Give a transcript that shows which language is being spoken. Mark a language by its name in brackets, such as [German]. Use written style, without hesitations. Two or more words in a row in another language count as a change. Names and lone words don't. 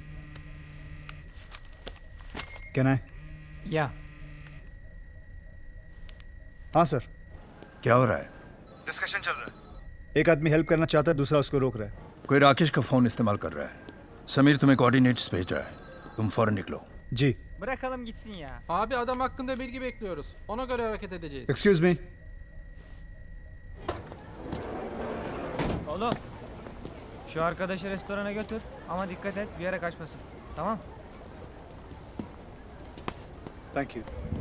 [English] Can I? Ya. [Hindi] हाँ सर। क्या हो रहा है? डिस्कशन चल रहा है। एक आदमी हेल्प करना चाहता है, दूसरा उसको रोक रहा है। कोई राकेश का फोन इस्तेमाल कर रहा है। समीर तुम्हें कोऑर्डिनेट्स भेज रहा है, तुम फौरन निकलो। जी। [Turkish] Bırakalım gitsin ya. Abi adam hakkında bilgi bekliyoruz. Ona göre hareket edeceğiz. [English] Excuse me. [Turkish] Oğlum. Şu arkadaşı restorana götür ama dikkat et bir yere kaçmasın. Tamam? [English] Thank you.